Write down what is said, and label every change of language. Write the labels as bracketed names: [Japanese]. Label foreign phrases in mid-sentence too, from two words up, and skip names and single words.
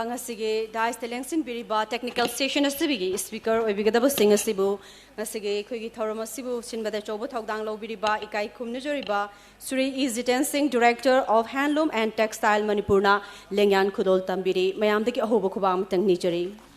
[Manipuri] ngasige dais telengsin biriba [English] technical station [Manipuri] asibigi speaker oibigadaba sing asibu ngasige khoigi thorom asibu sinbada chobo thogdang lobiriba ikai khumnazariba Sri Jiten Singh, [English] Director of Handloom and Textile [Manipuri] Manipurna Lengyan khudol tambiri mayamdagi ahoba khubam tangni jari.